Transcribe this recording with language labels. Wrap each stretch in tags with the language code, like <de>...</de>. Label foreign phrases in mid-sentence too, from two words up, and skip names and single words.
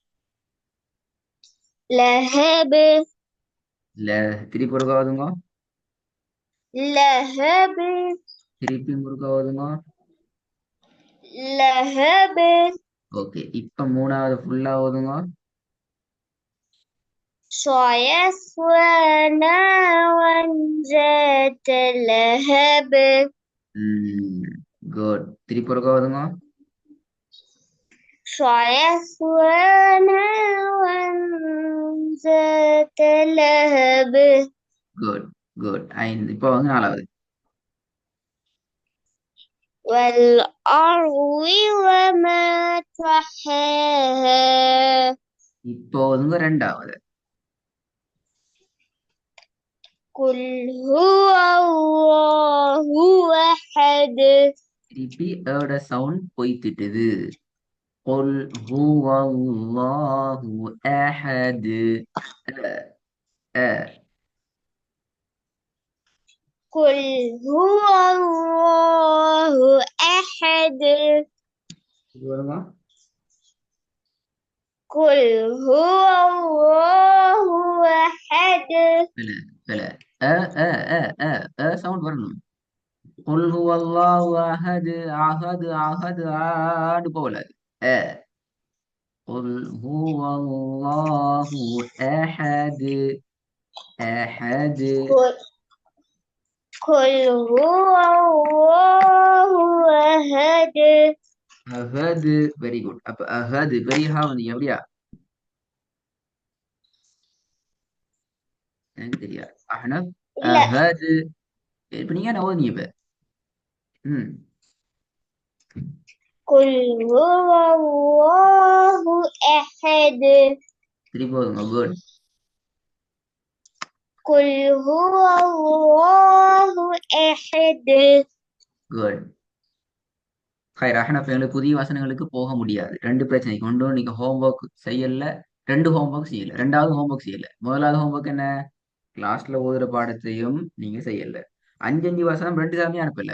<ar>لهب.</ar> <ta>இல்ல, திருப்பி ஒருக்கா ஓதுங்க.</ta> <ar>لهب.</ar> <ta>திருப்பி ஒருக்கா ஓதுங்க.</ta> <ar>لهب.</ar> <ta>ஓகே, இப்ப 3வது ஃபுல்லா ஓதுங்க.</ta> <ar>سيصلى نارا ذات لهب.</ar> <ta>குட். திருப்பி ஒருக்கா ஓதுங்க.</ta> <ar>سيصلى نارا ذات لهب.</ar> <ta>குட். குட். 5. இப்போ 4வது.</ta> <ar>والأرض وما طحاها.</ar> <ta>இப்போ ஓதுங்க 2வது.</ta> <ar>قل هو الله أحد.</ar> <ta>திருப்பி ஏட சவுண்ட் போய்த்திட்டுது.</ta> <ar>قل هو الله أحد. أ قل هو الله أحد.</ar> <ta>வருமா?</ta> <ar>قل هو الله أحد. بلا بلا. أ أ</ar> <ta>சவுண்ட் வரணும்.</ta> <ar>قل هو الله أحد أحد أحد</ar> <ta>ஆடு போல.</ta> <ar>أ قل هو الله أحد أحد. قل قل هو الله أحد. أحد.</ar> <en>very good.</en> <ta>அப்ப அஹது பெரிய ஹா வந்து எப்படியா? எனக்கு தெரியாது. அஹ்னப். இல்ல. அஹது. இப்ப நீங்க என்ன ஓதுனீங்க இப்ப? ம்</ta> <ar>قل هو الله أحد.</ar> <ta>திருப்பி ஓதுங்க. குட்.</ta> <ar>قل هو الله أحد.</ar> <ta>குட். ஹைர் அஹ்னப் எங்களுக்கு புதிய வசனங்களுக்கு போக முடியாது. 2 பிரச்சனைக்கு. ஒன்றும் நீங்க ஹோம்ஒர்க் செய்யல. 2 ஹோம்ஒர்க் செய்யல. 2வது ஹோம்ஒர்க் செய்யல. முதலாவது ஹோம்ஒர்க் என்ன? கிளாஸ்ல ஓதுற பாடத்தையும் நீங்க செய்யல. 5 வசனம் 2 கிழமையும் அனுப்பல.</ta>